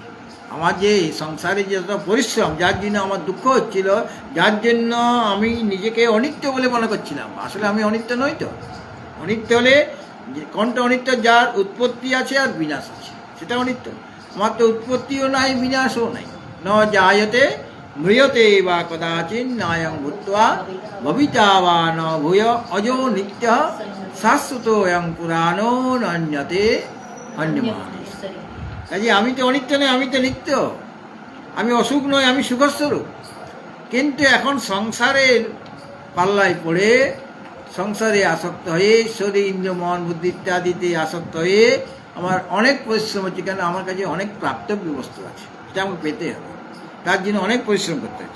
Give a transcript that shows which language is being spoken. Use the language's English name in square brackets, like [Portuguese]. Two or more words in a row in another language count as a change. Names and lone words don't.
[Bangla] আমার যে সংসারে যত পরিশ্রম, যার জন্য আমার দুঃখ হচ্ছিল, যার জন্য আমি নিজেকে অনিত্য বলে মনে করছিলাম, আসলে আমি অনিত্য নই। তো অনিত্য হলে কোনটা অনিত্য, যার উৎপত্তি আছে আর বিনাশ আছে, সেটা অনিত্য। আমার তো উৎপত্তিও নাই, বিনাশও নাই। [Sanskrit] ন জায়তে ম্রিয়তে বা কদাচিৎ নায়ং ভূত্বা ভবিতা বা ন ভূয় অজো নিত্য শাশ্বত এং পুরাণো নন্যতে অন্যমান। [Bangla] কাজে আমি তো অনিত্য নই, আমি তো নিত্য। আমি অসুখ নই, আমি সুখস্বরূপ। কিন্তু এখন সংসারের পাল্লায় পড়ে, সংসারে আসক্ত হয়ে, শরীর ইন্দ্রিয় মন বুদ্ধি ইত্যাদিতে আসক্ত হয়ে আমার অনেক পরিশ্রম হচ্ছে। কেন, আমার কাছে অনেক প্রাপ্তব্য বস্তু আছে। এটা আমাকে পেতে হবে, তার জন্য অনেক পরিশ্রম করতে হচ্ছে।